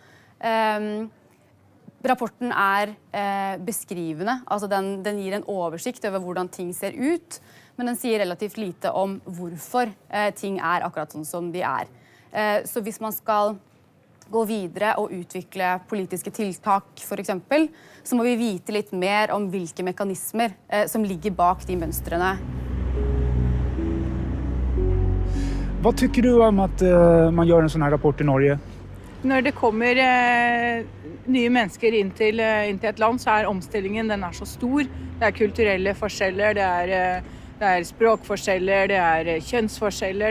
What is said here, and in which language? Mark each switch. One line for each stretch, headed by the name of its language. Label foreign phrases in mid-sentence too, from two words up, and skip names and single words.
Norwegian: Rapporten er beskrivende, altså den gir en oversikt over hvordan ting ser ut, men den sier relativt lite om hvorfor ting er akkurat sånn som de er. Så hvis man skal gå videre og utvikle politiske tiltak for eksempel, så må vi vite litt mer om hvilke mekanismer som ligger bak de mønstrene.
Swedish: Vad tycker du om att man gör en sån här rapport i Norge? När det kommer nya människor in till ett land så är omställningen den är så stor. Det är kulturella skillnader, det är språkskillnader, det är könsskillnader.